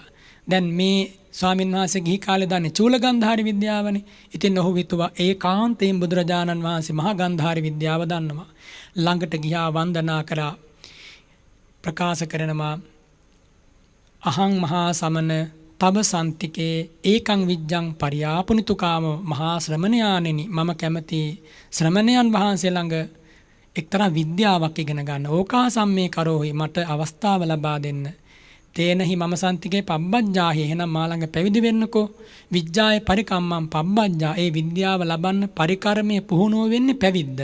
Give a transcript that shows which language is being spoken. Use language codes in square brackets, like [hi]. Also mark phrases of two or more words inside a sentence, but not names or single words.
[si] දැන් මේ ස්වාමීන් වහන්සේ ගිහි කාලේ දන්නේ චූල ගන්ධාරි විද්‍යාවනේ. ඉතින් ඔහු හිතුවා ඒකාන්තයෙන් බුදුරජාණන් වහන්සේ මහා ගන්ධාරි විද්‍යාව දන්නවා. ළඟට ගියා වන්දනා කරා ප්‍රකාශ කරනවා [pi] අහං මහා සමන තව සන්තිකේ ඒකං විජ්ජං පරියාපුනිතුකාම [si] මහා ශ්‍රමණයාණෙනි මම කැමති ශ්‍රමණයන් වහන්සේ ළඟ එක්තරා විද්‍යාවක් ඉගෙන ගන්න. [pi] ඕකා සම්මේ කරෝහි [si] මට අවස්ථාව ලබා දෙන්න. [pi] තේනහි මම සන්තිකේ පබ්බජ්ජාහි [si] එහෙනම් මා ළඟ පැවිදි වෙන්නකෝ. [pi] විජ්ජාය පරිකම්මං පබ්බජ්ජා [si] ඒ විද්‍යාව ලබන්න පරිකර්මයේ පුහුණුව වෙන්නේ පැවිද්ද.